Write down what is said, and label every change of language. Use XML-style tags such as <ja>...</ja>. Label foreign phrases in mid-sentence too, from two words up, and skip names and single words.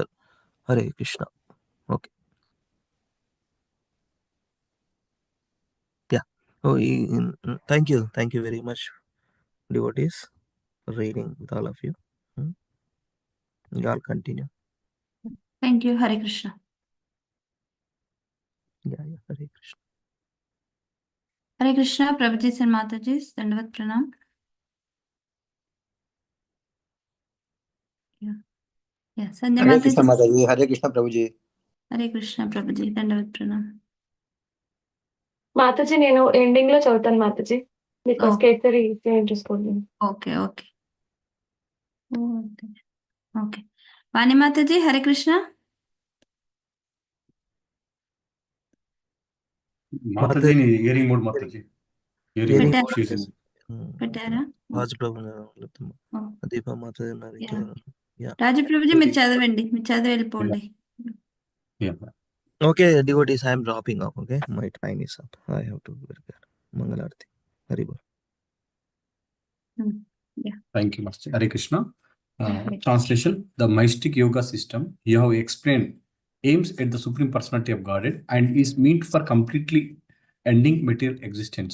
<en>Hare Krishna. Okay. Yeah. Thank you. Thank you very much, devotees, for reading with all of you. You all continue. Thank you. Hare Krishna. Yeah. Hare Krishna. Hare Krishna. Prabhuji and Mataji,</en> <hi>Dandavat Pranam.</hi> <en>Yeah. Sandhya Hare Krishna Mataji. Mataji, Hare Krishna Prabhuji. Hare Krishna, Prabhuji,</en> <hi>Dandavat Pranam.</hi> <te>మాతాజీ నేను ఎండింగ్ లో చదువుతాను మాతాజీ బికాస్</te> <en>Okay.</en> <te>కేసరి చేంజ్ చేసుకోండి.</te> <en>Okay. Okay. Vani Mataji, Hare Krishna.</en> <te>మాతాజీని</te> <en>hearing mode</en> <te>మాతాజీ ఇయరింగ్</te> <en>Hearing</en> <te>మోడ్ చేసింది. పెట్టారా? రాజు ప్రభు దీప మాత రాజు ప్రభుజీ మీరు చదవండి, మీరు చదివి వెళ్ళిపోండి.</te> <en>Okay, devotees, I am dropping off. Okay, my time is up. I have to prepare Mangalarti. Hari Bol. Thank you, Master. Hare Krishna. Translation: The mystic yoga system you have explained aims at the Supreme Personality of Godhead and is meant for completely ending material existence.</en>